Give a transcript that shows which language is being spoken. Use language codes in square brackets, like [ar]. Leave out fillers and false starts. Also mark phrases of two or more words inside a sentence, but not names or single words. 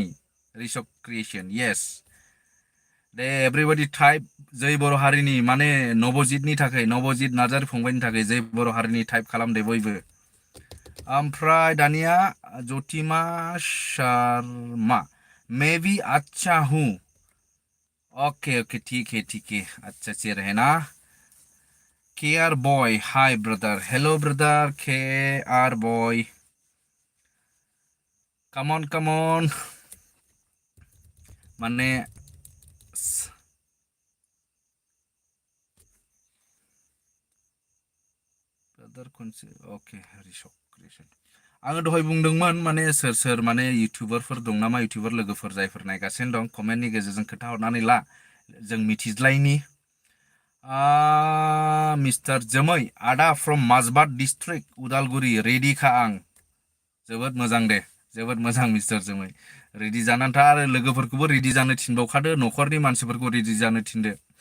[brx] रिसक क्रिएशन येस दे एभ्रिबडी टाइप जै बर' हारिनि माने नबजितनि थाखाय नबजित नार्जारि फंबायनि थाखाय जै बर' हारिनि टाइप खालाम दे बयबो ओमफ्राय दानिया जतिमा शर्मा मे बी [hi] अच्छा हूँ ओके ओके ठीक है अच्छा से रहे ना [brx] के आर बॉय [en] hi brother hello brother [brx] के आर बॉय कम ऑन माने ब्रदर खनसे ओके रिसक क्रिएशन आङो दहाय बुंदोंमोन माने सोर सोर माने इउटिउबारफोर दं नामा इउटिउबार लोगोफोर जायफोर नायगासिनो दं कमेन्टनि गेजेरजों खोन्थाहरनानै ला जों मिथिज्लायनि मिस्टार जोमै आदा [en] from Mazbat district Udalguri [brx] रेडि खा आं जोबोद मोजां दे जोबोद मोजां मिस्टार जोमै रेडि जानानै था आरो लोगोफोरखौबो रेडि जानो थिनबावखादो न'खरनि मानसिफोरखौ रेडि जानो थिनदो